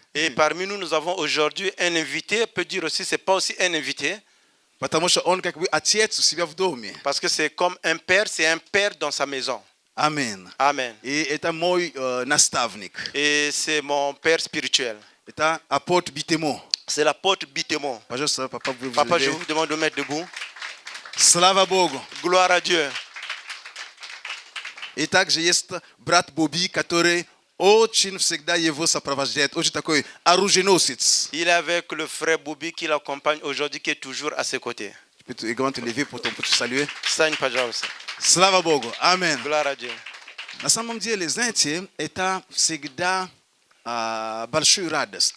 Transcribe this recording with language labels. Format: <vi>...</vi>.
<fr>Et parmi nous, nous avons aujourd'hui un invité. On peut dire aussi, c'est pas aussi un invité,</fr> <ru>Потому что он как бы отец у себя в доме.</ru> <fr>parce que c'est comme un père. C'est un père dans sa maison.</fr> <ru>Аминь.</ru> <fr>Amen.</fr> <ru>И это мой наставник.</ru> <fr>Et c'est mon père spirituel.</fr> <ru>Это апостол Битемо.</ru> <fr>C'est l'apôtre Bitémon.</fr> <ru>Пожалуйста, папа, вы</ru> <fr>Papa, je lever. vous demande de mettre debout.</fr> <ru>Слава Богу.</ru> <fr>Gloire à Dieu.</fr> <ru>И также есть брат Боби, который очень всегда его сопровождает. Очень такой оруженосец.</ru> <fr>Il est avec le frère Bobby qui l'accompagne aujourd'hui, qui est toujours à ses côtés. Tu peux également te lever pour te saluer.</fr> <ru>Sagne пожалуйста. Слава Богу. Аминь.</ru> <fr>Gloire à Dieu.</fr> <ru>На самом деле, знаете, это всегда большую радость,</ru>